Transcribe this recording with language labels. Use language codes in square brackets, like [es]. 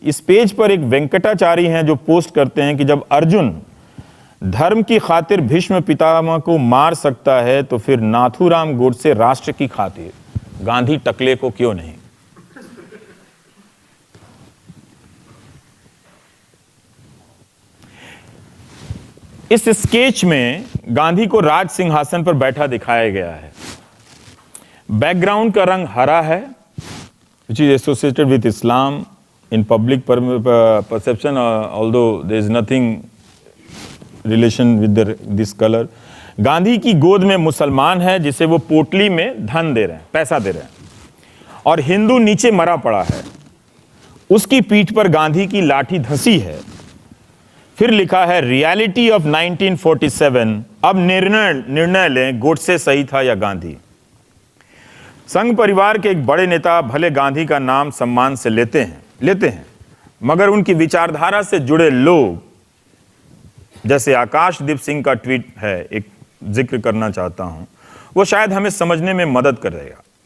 [hi] इस पेज पर एक वेंकटाचारी हैं जो पोस्ट करते हैं कि जब अर्जुन धर्म की खातिर भीष्म पितामह को मार सकता है तो फिर नाथूराम गोडसे राष्ट्र की खातिर गांधी टकले को क्यों नहीं। इस स्केच में गांधी को राज सिंहासन पर बैठा दिखाया गया है। बैकग्राउंड का रंग हरा है, [en] which is associated with Islam in public perception, although there is nothing relation with this color. [hi] Gandhi की गोद में मुसलमान है जिसे वो पोटली में धन दे रहे हैं, पैसा दे रहे हैं, और हिंदू नीचे मरा पड़ा है। उसकी पीठ पर गांधी की लाठी धंसी है। फिर लिखा है रियलिटी ऑफ 1947। अब निर्णय लें गोडसे सही था या गांधी। संघ परिवार के एक बड़े नेता भले गांधी का नाम सम्मान से लेते हैं, मगर उनकी विचारधारा से जुड़े लोग, जैसे आकाशदीप सिंह का ट्वीट है, एक जिक्र करना चाहता हूं, वो शायद हमें समझने में मदद करेगा।